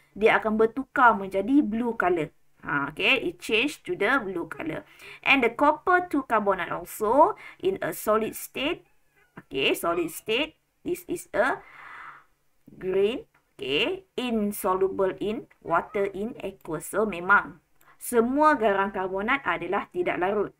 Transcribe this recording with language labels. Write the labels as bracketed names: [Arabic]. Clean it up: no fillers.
[Malay] dia akan bertukar menjadi [English] blue color. Okay, it change to the blue color. And the copper 2 carbonate also in a solid state. Okay, solid state. This is a green. Okay, insoluble in water in aqueous. [Malay] So, memang semua garam karbonat adalah tidak larut.